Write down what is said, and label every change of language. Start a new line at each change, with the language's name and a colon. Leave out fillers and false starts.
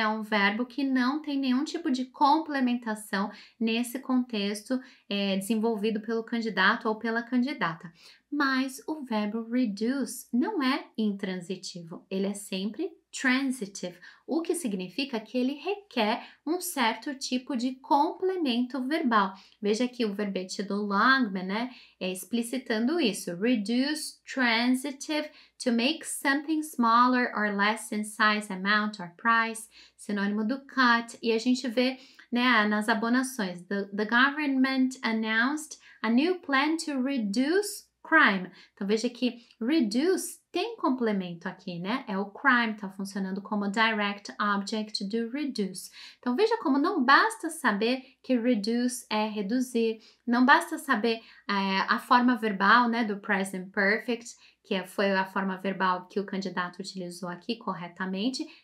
Portuguese: É um verbo que não tem nenhum tipo de complementação nesse contexto desenvolvido pelo candidato ou pela candidata. Mas o verbo reduce não é intransitivo, ele é sempre transitive, o que significa que ele requer um certo tipo de complemento verbal. Veja aqui o verbete do Longman, né? Explicitando isso.
English: Reduce transitive to make something smaller or less in size, amount or price.
Portuguese: Sinônimo do cut. E a gente vê, né, nas abonações.
English: The government announced a new plan to reduce crime.
Portuguese: Então veja que reduce tem complemento aqui, né? É o crime, tá funcionando como direct object do reduce. Então veja como não basta saber que reduce é reduzir, não basta saber a forma verbal, né, do present perfect, que foi a forma verbal que o candidato utilizou aqui corretamente.